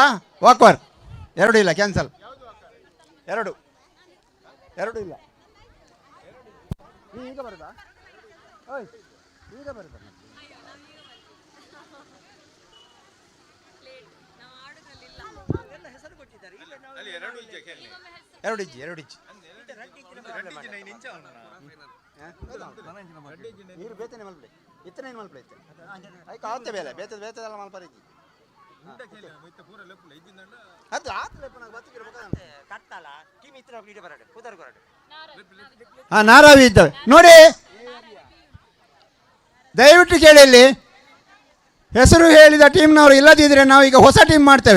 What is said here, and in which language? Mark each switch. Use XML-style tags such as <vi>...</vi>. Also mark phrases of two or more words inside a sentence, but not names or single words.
<kn>ವಾಕ್ವರ್ ಎರಡು ಇಲ್ಲ, ಕ್ಯಾನ್ಸಲ್. ಎರಡು ಇಲ್ಲ. ಈಗ ಬರುದಾ? ಈಗ ಬರುದಾ?</kn> <tcy>ಎರಡು ಇಜ್ಜಿ ನೀರು ಬೇತನೆ ಮಲ್ಪಡೆ ಇತ್ತನೇನು ಮಲ್ಪಡೆ ಇತ್ತೆ ಐಕ ಆವತ್ತೆ ಬೇಲೆ ಬೇತದೆಲ್ಲ ಮಲ್ಪರ ಇಜ್ಜಿ ಅದು ಹಾಂ ನಾರಾವಿ</tcy> <kn>ಇದ್ದಾವೆ ನೋಡಿ. ದಯವಿಟ್ಟು ಕೇಳಿ, ಇಲ್ಲಿ ಹೆಸರು ಹೇಳಿದ ಟೀಮ್ನವರು ಇಲ್ಲದಿದ್ದರೆ ನಾವು ಈಗ ಹೊಸ ಟೀಮ್ ಮಾಡ್ತೇವೆ.</kn>